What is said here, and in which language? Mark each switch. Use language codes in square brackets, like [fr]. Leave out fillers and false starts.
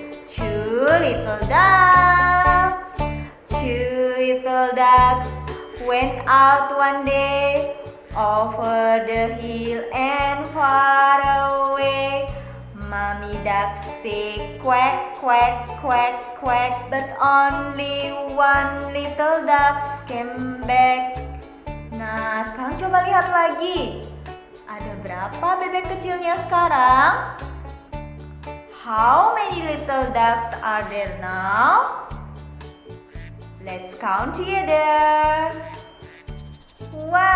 [en] 2 little ducks. 2 little ducks went out one day over the hill and far away. Mommy duck say quack, quack, quack, quack, but only 1 little duck came back. [id] Nah, sekarang coba lihat lagi. Ada berapa bebek kecilnya sekarang? [en] How many little ducks are there now? Let's count together. 1.